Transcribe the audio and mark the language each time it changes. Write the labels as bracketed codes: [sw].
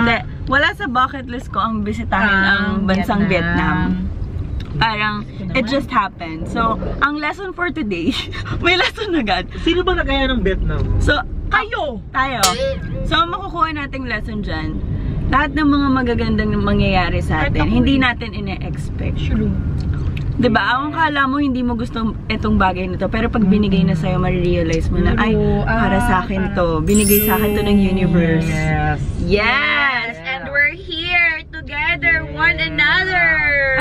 [tl] Hindi, wala sa bucket list ko ang bisitahin ang bansang Vietnam. Parang, [en] it just happened. [tl] So, ang lesson for today, may lesson agad. Sino ba nagaya ng Vietnam? So, tayo! So, ang makukuha nating lesson dyan, lahat ng mga magagandang mangyayari sa atin, hindi natin ine-expect. Diba? Ang kala mo, hindi mo gusto itong bagay na to. Pero pag binigay na sa'yo, marirealize mo na, ay, para sa akin to. Binigay sa akin to ng universe. [en] Yes! And we're here together, one another!